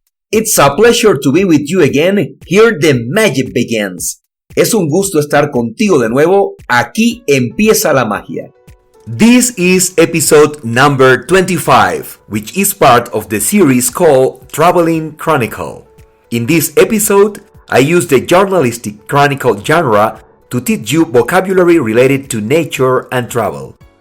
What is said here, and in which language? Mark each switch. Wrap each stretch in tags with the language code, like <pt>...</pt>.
<en>It's a pleasure to be with you again. Here the magic begins.</en> <es>Es un gusto estar contigo de nuevo. Aquí empieza la magia.</es> <en>This is episode number 25, which is part of the series called Traveling Chronicle. In this episode, I use the journalistic chronicle genre to teach you vocabulary related to nature and travel.</en>